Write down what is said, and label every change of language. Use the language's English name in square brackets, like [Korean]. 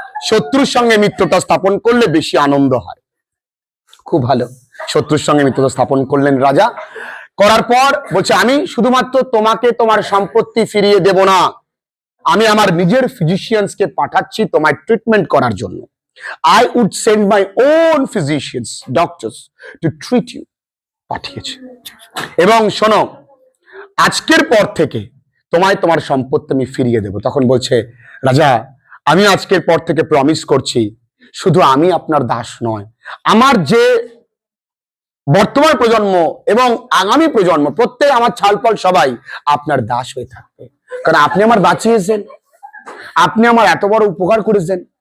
[Bangla] শত্রুর সঙ্গে মিত্রতা স্থাপন করলে বেশি আনন্দ হয়। খুব ভালো, শত্রুর সঙ্গে মিত্রতা স্থাপন করলেন রাজা। করার পর বলছে আমি শুধুমাত্র তোমাকে তোমার সম্পত্তি ফিরিয়ে দেব না, আমি আমার নিজের ফিজিশিয়ানসকে পাঠাচ্ছি তোমায় ট্রিটমেন্ট করার জন্য। [English] I would send my own physicians, doctors to treat you. [Bangla] পাঠিয়েছে। এবং শোনো, আজকের পর থেকে তোমায় তোমার সম্পত্তি আমি ফিরিয়ে দেব। তখন বলছে রাজা আমি আজকের পর থেকে প্রমিস করছি, শুধু আমি আপনার দাস নয়, আমার যে বর্তমান প্রজন্ম এবং আগামী প্রজন্ম প্রত্যেক আমার ছালপল সবাই আপনার দাস হয়ে থাকবে, কারণ আপনি আমার বাঁচিয়েছেন, আপনি আমার এত বড় উপকার করেছেন।